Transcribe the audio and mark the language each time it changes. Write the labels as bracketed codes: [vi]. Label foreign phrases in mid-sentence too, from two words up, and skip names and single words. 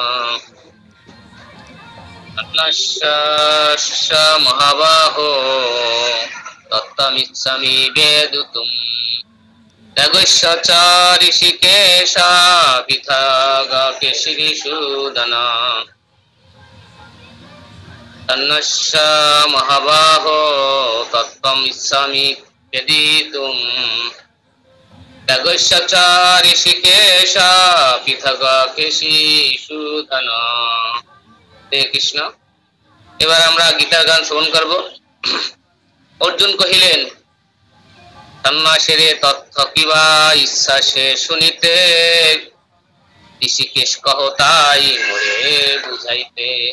[sa] সন্ন্যাস্য মহাবাহো তত্ত্বমিচ্ছামি বেদুতুম ত্যাগস্য চ ঋষিকেশ পৃথগ কেশিনী সুধন। সন্ন্যাস্য মহাবাহো তত্ত্বমিচ্ছামি বেদিতুম ত্যাগস্য চ ঋষিকেশ পৃথগ কেশী সুধন। [bn] হরে কৃষ্ণ। এবার আমরা গীতার গান শ্রবণ করব। অর্জুন কহিলেন, সন্ন্যাসের তথ্য কিবা ইচ্ছা সে শুনিতে, ঋষিকেশ কহ তাই মোরে বুঝাইতে।